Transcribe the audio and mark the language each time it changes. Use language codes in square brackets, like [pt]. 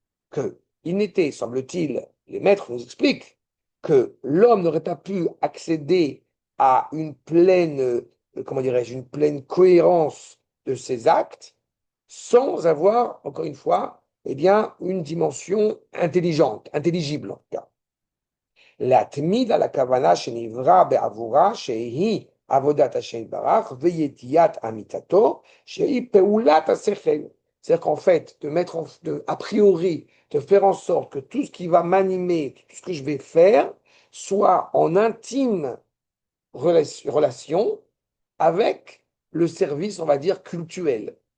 [fr] Que il n'était, semble-t-il, les maîtres nous expliquent, que l'homme n'aurait pas pu accéder à une pleine, comment dirais-je, une pleine cohérence de ses actes sans avoir, encore une fois, eh bien, une dimension intelligente, intelligible en tout cas. [he] להתמיד על הכוונה שנברא בעבורה שהיא עבודת השם יתברך וידיעת אמיתתו שהיא פעולת השכל. [fr] C'est-à-dire qu'en fait, a priori, de faire en sorte que tout ce qui va m'animer, tout ce que je vais faire, soit en intime relation avec le service, on va dire, cultuel.